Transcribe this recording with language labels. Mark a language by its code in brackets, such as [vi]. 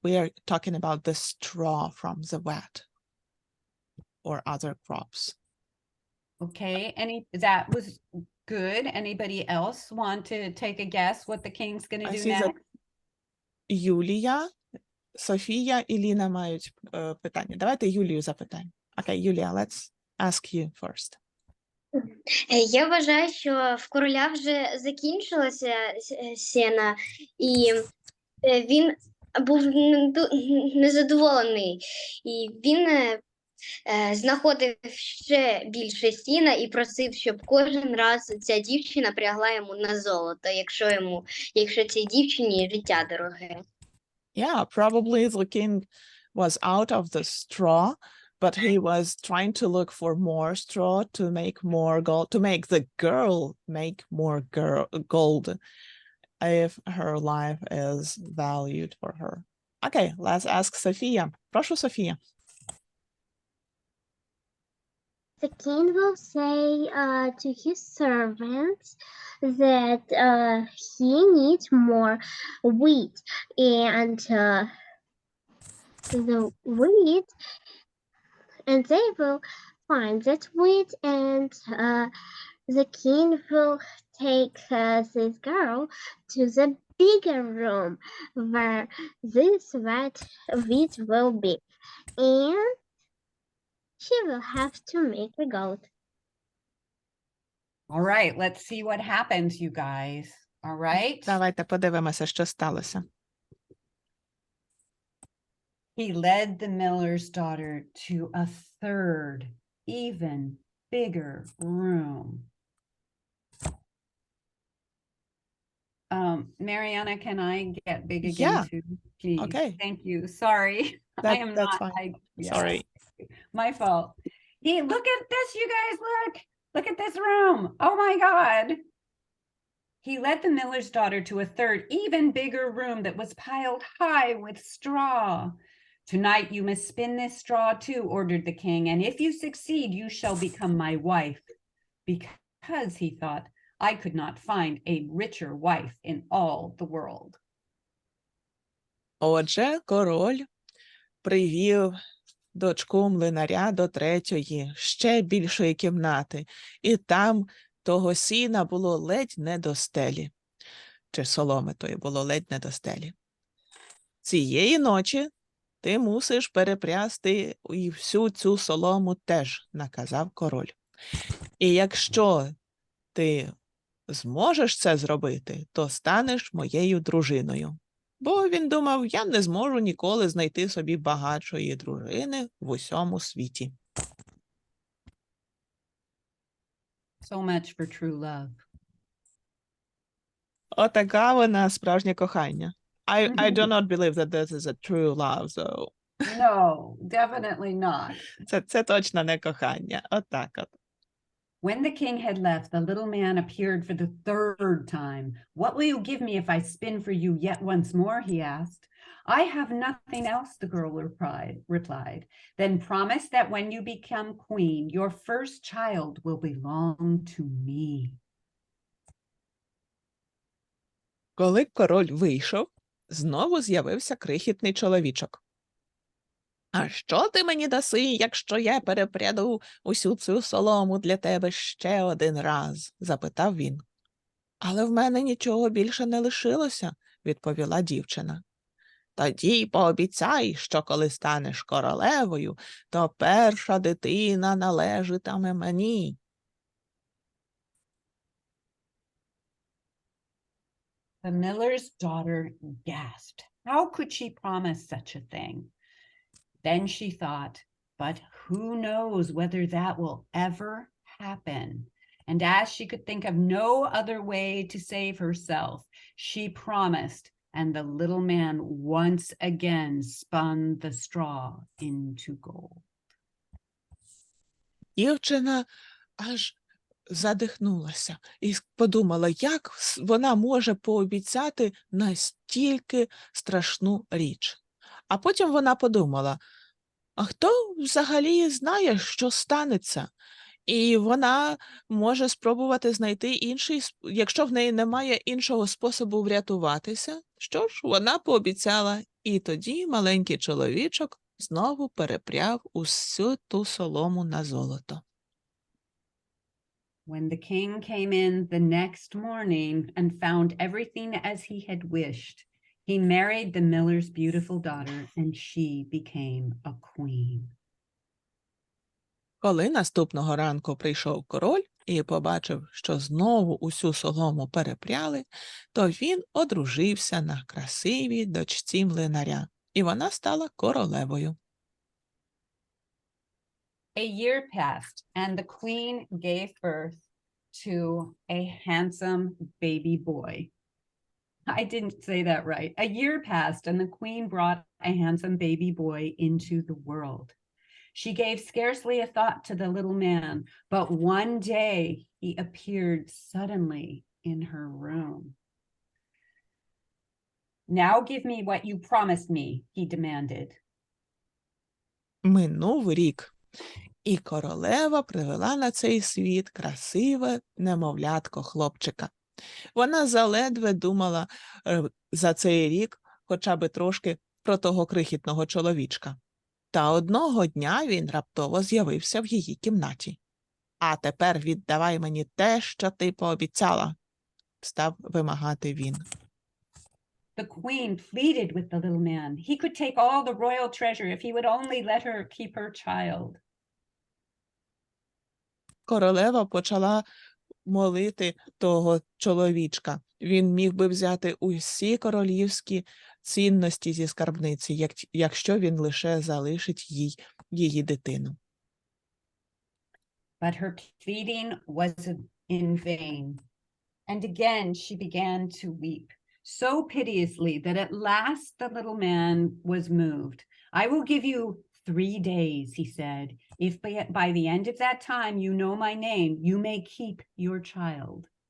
[en] We are talking about the straw from the wet or other crops. Okay, that was good. Anybody else want to take a guess what the king's going to I do see that next? [uk] Юлія, Софія і Ліна мають питання. Давайте Юлію запитаємо. [en] Okay, Юлія, let's ask you first. [uk] Я вважаю, що в короля вже закінчилося сено, і він був незадоволений. І він знаходив ще більше сіна і просив, щоб кожен раз ця дівчина прягла йому на золото, якщо цій дівчині життя дороге. [en] Yeah, probably the king was out of the straw, but he was trying to look for more straw to make more gold, to make the girl make more gold if her life is valued for her. Okay, let's ask Софія. [uk] Прошу, Софія. [en] The king will say to his servants that he needs more wheat, and the wheat, and they will find that wheat, and the king will take this girl to the bigger room where this wheat will be, and she will have to make the gold. All right, let's see what happens, you guys. All right. [uk] Давайте подивимося, що сталося. [en] He led the miller's daughter to a third, even bigger room. Marianna, can I get big again Yeah. too? Please. Okay. Thank you. Sorry. I am That's not. fine. Yeah, Sorry. my fault. Look at this, you guys. Look at this room. Oh my God. He led the miller's daughter to a third, even bigger room that was piled high with straw. Tonight you must spin this straw too, ordered the king, and if you succeed, you shall become my wife. Because, he thought, I could not find a richer wife in all the world. [uk] Отже, король привів дочку млинаря до третьої, ще більшої кімнати, і там того сіна було ледь не до стелі. Чи соломи тої було ледь не до стелі. Цієї ночі ти мусиш перепрясти і всю цю солому теж, наказав король. І якщо ти зможеш це зробити, то станеш моєю дружиною. Бо він думав, я не зможу ніколи знайти собі багатшої дружини в усьому світі. [en] So much for true love. [uk] Отака вона справжнє кохання. [en] I do not believe that this is a true love, so No, definitely not. [uk] це точно не кохання. Отак от. [en] When the king had left, the little man appeared for the third time. What will you give me if I spin for you yet once more? He asked. I have nothing else, the girl replied. Then promise that when you become queen, your first child will belong to me. [uk] Коли король вийшов, знову з'явився крихітний чоловічок. «А що ти мені даси, якщо я перепряду усю цю солому для тебе ще один раз?» – запитав він. «Але в мене нічого більше не лишилося», – відповіла дівчина. «Тоді пообіцяй, що коли станеш королевою, то перша дитина належатиме мені». [en] The miller's daughter gasped. How could she promise such a thing? Then she thought, but who knows whether that will ever happen? And as she could think of no other way to save herself, she promised, and the little man once again spun the straw into gold. [uk] Дівчина аж задихнулася і подумала, як вона може пообіцяти настільки страшну річ. А потім вона подумала, а хто взагалі знає, що станеться? І вона може спробувати знайти інший, якщо в неї немає іншого способу врятуватися. Що ж, вона пообіцяла, і тоді маленький чоловічок знову перепряв усю ту солому на золото. [en] When the king came in the next morning and found everything as he had wished, he married the miller's beautiful daughter, and she became a queen. [uk] Коли наступного ранку прийшов король і побачив, що знову усю солому перепряли, то він одружився на красивій дочці млинаря, і вона стала королевою. [en] A year passed, and the queen gave birth to a handsome baby boy. I didn't say that right. A year passed, and the queen brought a handsome baby boy into the world. She gave scarcely a thought to the little man, but one day he appeared suddenly in her room. Now give me what you promised me, he demanded. [uk] Минув рік, і королева привела на цей світ красиве немовлятко-хлопчика. Вона заледве думала за цей рік хоча б трошки про того крихітного чоловічка. Та одного дня він раптово з'явився в її кімнаті. «А тепер віддавай мені те, що ти пообіцяла», – став вимагати він. [en] The queen pleaded with the little man. He could take all the royal treasure if he would only let her keep her child. [uk] Королева почала молити того чоловічка. Він міг би взяти усі королівські цінності зі скарбниці, якщо він лише залишить їй її дитину. [en] But her pleading was in vain. And again she began to weep, so piteously that at last the little man was moved. I will give you 3 days, he said. If by the end of that time you know my name, you may keep your child.